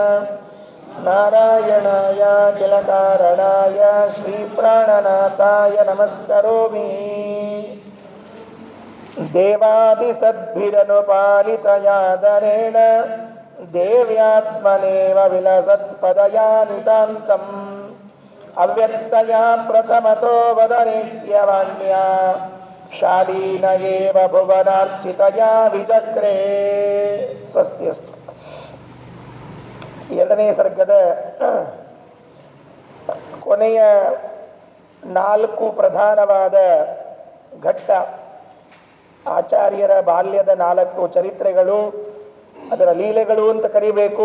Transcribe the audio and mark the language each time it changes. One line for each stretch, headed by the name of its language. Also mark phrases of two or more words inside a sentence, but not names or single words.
Sanskrit: ನಾರಾಯಣಾಯ ಕಿಲ ಕಾರಣಾಯ ಶ್ರೀ ಪ್ರಾಣನಾಥಾಯ ನಮಸ್ಕರೋಮಿ ದೇವಾದಿಸದ್ಭಿರನುಪಾಲಿತಯಾದರೇಣ ದೇವ್ಯಾತ್ಮನೇವ ವಿಲಸತ್ಪದಯಾ ನಿತಾಂತಂ ಅವ್ಯಕ್ತಯಾ ಪ್ರಥಮತೋ ವದನೇಸ್ಯ ವಾಣ್ಯಾ ಶಾಲೀನ ಏವ ಭುವನಾರ್ಚಿತಯಾ ವಿಚಕ್ರೇ. ಸ್ವಸ್ತಿ ಅಸ್ತು.
Kannada: ಎರಡನೇ ಸರ್ಗದ ಕೊನೆಯ 4 ಪ್ರಧಾನವಾದ ಘಟ್ಟ, ಆಚಾರ್ಯರ ಬಾಲ್ಯದ 4 ಚರಿತ್ರೆಗಳು, ಅದರ ಲೀಲೆಗಳು ಅಂತ ಕರಿಬೇಕು.